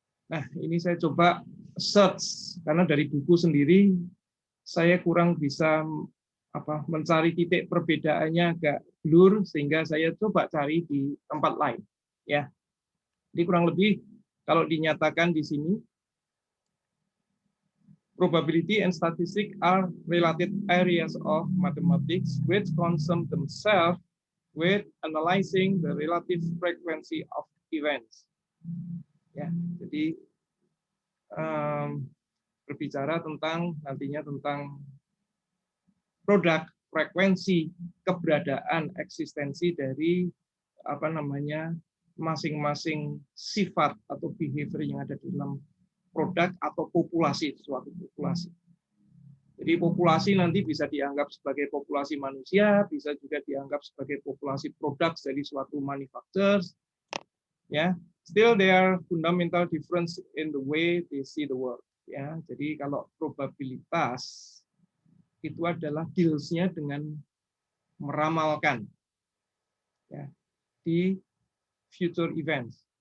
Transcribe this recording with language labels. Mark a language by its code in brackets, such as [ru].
[id] Nah, ini saya coba search karena dari buku sendiri saya kurang bisa mencari titik perbedaannya, agak blur, sehingga saya coba cari di tempat lain ya. Jadi kurang lebih kalau dinyatakan di sini, [en] probability and statistics are related areas of mathematics which concern themselves with analyzing the relative frequency of events. [id] Ya, jadi berbicara tentang nantinya tentang produk, frekuensi, keberadaan, eksistensi dari masing-masing sifat atau behavior yang ada di dalam produk atau populasi, suatu populasi. Jadi populasi nanti bisa dianggap sebagai populasi manusia, bisa juga dianggap sebagai populasi produk dari suatu manufacturers. [en] Ya, still there are fundamental difference in the way they see the world. [id] Ya, jadi kalau probabilitas itu adalah deals-nya dengan meramalkan ya, di [en] future events.